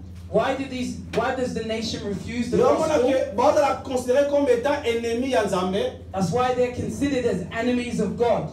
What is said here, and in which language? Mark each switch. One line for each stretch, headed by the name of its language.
English: Why does the nation refuse the
Lingala: Yo
English: gospel?
Lingala: mona
French: considéré comme étant ennemi ya Nzambe.
English: That's why they're considered as enemies of God.